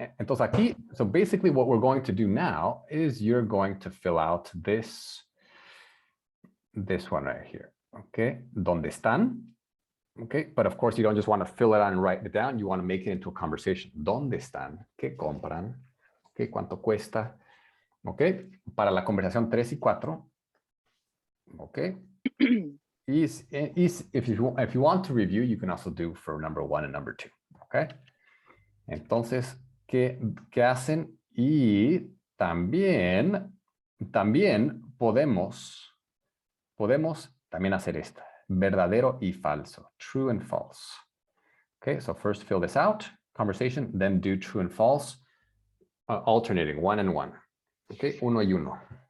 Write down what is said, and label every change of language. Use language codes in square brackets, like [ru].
[es] Entonces aquí, [en] so basically what we're going to do now is you're going to fill out this one right here, okay? [es] ¿Dónde están? [en] Okay, but of course you don't just want to fill it out and write it down, you want to make it into a conversation. [es] ¿Dónde están? ¿Qué compran? Okay, ¿cuánto cuesta? Okay, para la conversación 3 y 4. [en] Okay. If you want to review, you can also do for number 1 and number 2. [es] Okay. Entonces, ¿qué hacen? Y también podemos también hacer esta. Verdadero y falso. [en] True and false. Okay, so first fill this out, conversation, then do true and false, alternating 1 and 1. Okay, 1 y 1.